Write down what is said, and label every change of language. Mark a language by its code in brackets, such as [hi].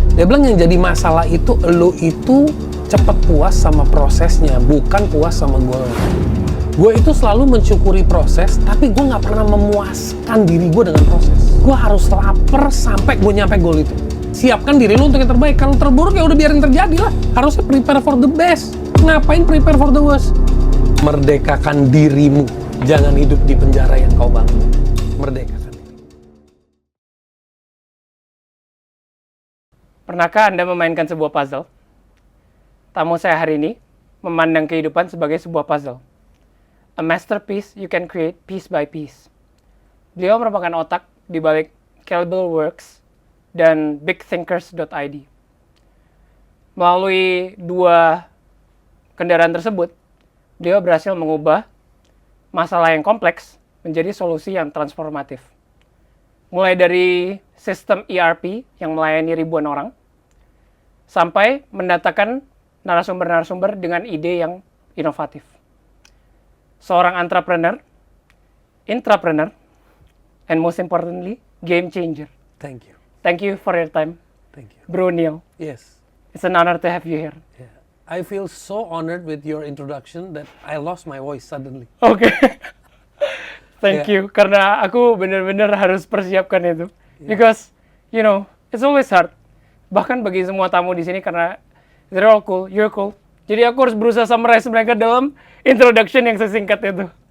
[id] Dia bilang yang jadi masalah itu lo itu cepet puas sama prosesnya, bukan puas sama goalnya. Gue itu selalu mensyukuri proses, tapi gue nggak pernah memuaskan diri gue dengan proses. Gue harus lapar sampai gue nyampe goal itu. Siapkan diri lo untuk yang terbaik. Kalau terburuk ya udah biarin terjadi lah. Harusnya [en] prepare for the best. [id] Ngapain [en] prepare for the worst? [id] Merdekakan dirimu. Jangan hidup di penjara yang kau bangun. Merdekakan diri. Pernahkah Anda memainkan sebuah puzzle? Tamu saya hari ini memandang kehidupan sebagai sebuah puzzle. [en] A masterpiece you can create piece by piece. [id] Beliau merupakan otak di balik Calibre Works dan bigthinkers.id. Melalui 2 kendaraan tersebut, beliau berhasil mengubah masalah yang kompleks menjadi solusi yang transformatif. Mulai dari sistem ERP yang melayani ribuan orang, sampai mendatangkan narasumber-narasumber dengan ide yang inovatif. Seorang [en] entrepreneur, intrapreneur, and most importantly, game changer. Thank you. Thank you for your time, Thank you. Bro Neil. Yes. It's an honor to have you here. Yeah. I feel so honored with your introduction that I lost my voice suddenly. Oke. Thank you. [id] Karena aku benar-benar harus persiapkan itu. [en] Because, you know, it's always hard. [id] Bahkan bagi semua tamu di sini karena [en] they're all cool, you're cool. [id] Jadi aku harus berusaha summarize mereka dalam introduction yang sesingkat itu.